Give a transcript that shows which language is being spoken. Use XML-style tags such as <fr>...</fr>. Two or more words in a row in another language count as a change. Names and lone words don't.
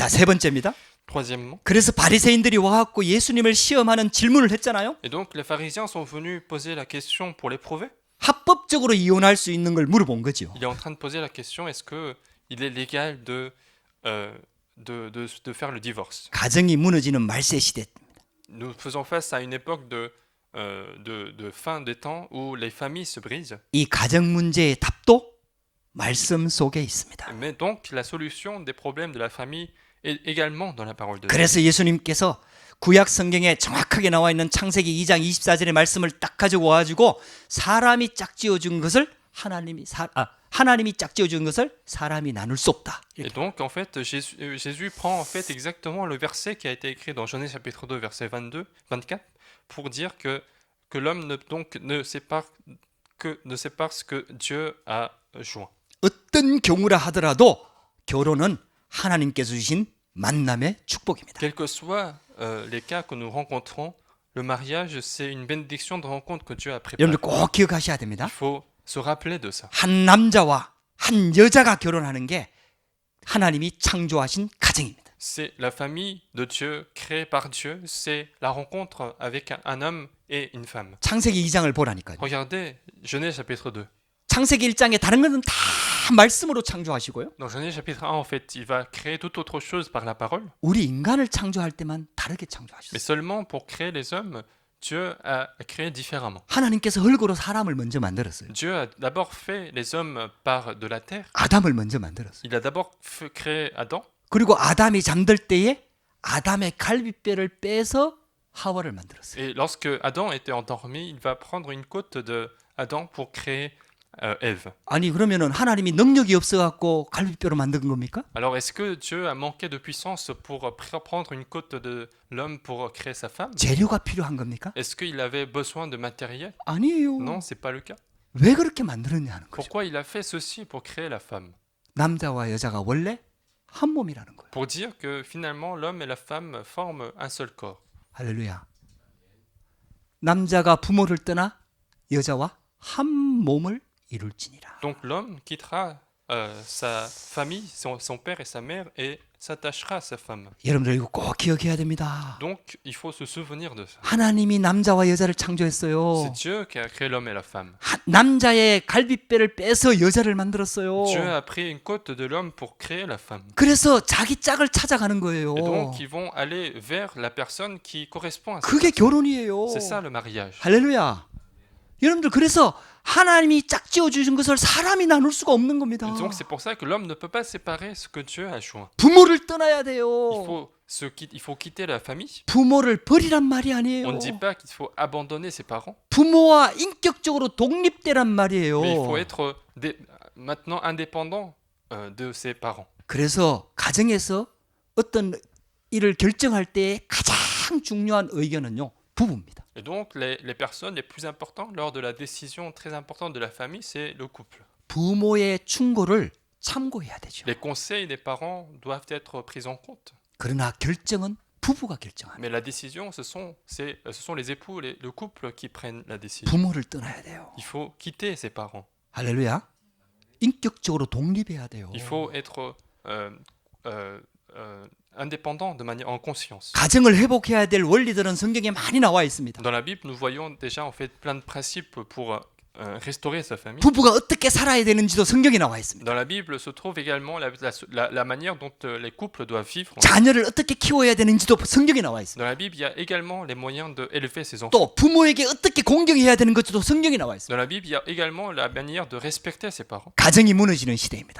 <ko>자, 세 번째입니다.</ko> <fr>Troisièmement,</fr> <ko>그래서 바리새인들이 와갖고 예수님을 시험하는 질문을 했잖아요.</ko> <fr>et donc les pharisiens sont venus poser la question pour l'éprouver.</fr> <ko>합법적으로 이혼할 수 있는 걸 물어본 거죠.</ko> <fr>Il est en train de poser la question, est-ce qu'il est légal de faire le divorce?</fr> <ko>가정이 무너지는 말세 시대.</ko> <fr>Nous faisons face à une époque de fin des temps où les familles se brisent.</fr> <ko>이 가정 문제의 답도 말씀 속에 있습니다.</ko> <fr>Mais donc la solution des problèmes de la famille est également dans la parole de Dieu.</fr> <ko>그래서 예수님께서 구약 성경에 정확하게 나와 있는 창세기 2장 24절의 말씀을 딱 가지고 와가지고 사람이 짝지어 준 것을 하나님이 짝지어 준 것을 사람이 나눌 수 없다.</ko> <fr>Et donc en fait Jésus prend en fait exactement le verset qui a été écrit dans Genèse chapitre 2 verset 24 pour dire que l'homme ne sépare ce que Dieu a joint.</fr> <ko>어떤 경우라 하더라도 결혼은 하나님께서 주신 만남의 축복입니다.</ko> <fr>Quels que soient les cas que nous rencontrons, le mariage c'est une bénédiction de rencontre que Dieu a préparée.</fr> <ko>여러분들 꼭 기억하셔야 됩니다.</ko> <fr>Il faut se rappeler de ça.</fr> <ko>한 남자와 한 여자가 결혼하는 게 하나님이 창조하신 가정입니다.</ko> <fr>C'est la famille de Dieu créée par Dieu, c'est la rencontre avec un homme et une femme.</fr> <ko>창세기 2장을 보라니까요.</ko> <fr>Regardez Genèse chapitre 2.</fr> <ko>창세기 1장에 다른 것은 다 말씀으로 창조하시고요.</ko> <fr>Dans Genèse chapitre 1, en fait, il va créer toute autre chose par la parole,</fr> <ko>우리 인간을 창조할 때만 다르게</ko> <fr>mais</fr> <ko>창조하셨어요.</ko> <fr>seulement pour créer les hommes, Dieu a créé différemment.</fr> <ko>하나님께서 흙으로 사람을 먼저 만들었어요.</ko> <fr>Dieu a d'abord fait les hommes par de la terre.</fr> <ko>아담을 먼저 만들었어요.</ko> <fr>Il a d'abord créé Adam.</fr> <ko>그리고 아담이 잠들 때에 아담의 갈비뼈를 빼서 하와를 만들었어요.</ko> <fr>Et lorsque Adam était endormi, il va prendre une côte de Adam pour créer Ève.</fr> <ko>아니 그러면은 하나님이 능력이 없어갖고 갈비뼈로 만든 겁니까?</ko> <fr>Alors est-ce que Dieu a manqué de puissance pour prendre une côte de l'homme pour créer sa femme?</fr> <ko>재료가 필요한 겁니까?</ko> <fr>Est-ce qu'il avait besoin de matériel?</fr> <ko>아니에요.</ko> <fr>Non, c'est pas le cas.</fr> <ko>왜 그렇게 만들었냐는 거죠.</ko> <fr>Pourquoi il a fait ceci pour créer la femme?</fr> <ko>남자와 여자가 원래 한 몸이라는 거예요.</ko> <fr>Pour dire que finalement l'homme et la femme forment un seul corps.</fr> <ko>할렐루야. 남자가 부모를 떠나 여자와 한 몸을 이룰지니라.</ko> <fr>Donc l'homme quittera sa famille, son père et sa mère, et s'attachera à sa femme.</fr> <ko>여러분들 이거 꼭 기억해야 됩니다.</ko> <fr>Donc il faut se souvenir de ça.</fr> <ko>하나님이 남자와 여자를</ko> <fr>C'est</fr> <ko>창조했어요.</ko> <fr>Dieu qui a créé l'homme et la femme.</fr> <ko>남자의 갈비뼈를 빼서 여자를 만들었어요.</ko> <fr>Dieu a pris une côte de l'homme pour créer la femme.</fr> <ko>그래서 자기 짝을 찾아가는 거예요.</ko> <fr>Et donc ils vont aller vers la personne qui correspond à ça.</fr> <ko>그게 결혼이에요.</ko> <fr>C'est ça le mariage.</fr> <ko>할렐루야. 여러분들 그래서 하나님이 짝지어 주신 것을 사람이 나눌 수가 없는 겁니다.</ko> <fr>Et donc c'est pour ça que l'homme ne peut pas séparer ce que Dieu a joint.</fr> <ko>부모를 떠나야 돼요.</ko> <fr>Il faut quitter la famille.</fr> <ko>부모를 버리란 말이</ko> <fr>On</fr> <ko>아니에요.</ko> <fr>ne dit pas qu'il faut abandonner ses parents,</fr> <ko>부모와 인격적으로 독립되란 말이에요.</ko> <fr>mais il faut être maintenant indépendant de ses parents.</fr> <ko>그래서 가정에서 어떤 일을 결정할 때 가장 중요한 의견은요, 부부입니다.</ko> <fr>Et donc les personnes les plus importantes lors de la décision très importante de la famille, c'est le couple.</fr> <ko>부모의 충고를 참고해야 되죠.</ko> <fr>Les conseils des parents doivent être pris en compte.</fr> <ko>그러나 결정은 부부가 결정합니다.</ko> <fr>Mais la décision, ce sont les époux, le couple qui prennent la décision.</fr> <ko>부모를 떠나야 돼요.</ko> <fr>Il faut quitter ses parents.</fr> <ko>할렐루야. 인격적으로 독립해야 돼요.</ko> <fr>Il faut être indépendant de manière en conscience.</fr> <ko>가정을 회복해야 될 원리들은 성경에 많이 나와 있습니다.</ko> <fr>Dans la Bible, nous voyons déjà en fait plein de principes pour restaurer sa famille.</fr> <ko>부부가 어떻게 살아야 되는지도 성경에 나와 있습니다.</ko> <fr>Dans la Bible se trouve également la manière dont les couples doivent vivre.</fr> <ko>자녀를 어떻게 키워야 되는지도 성경에 나와 있습니다.</ko> <fr>Dans la Bible, il y a également les moyens d'élever ses enfants.</fr> <ko>또 부모에게 어떻게 공경해야 되는 것도 성경에 나와 있습니다.</ko> <fr>Dans la Bible, il y a également la manière de respecter ses parents.</fr> <ko>가정이 무너지는 시대입니다.</ko>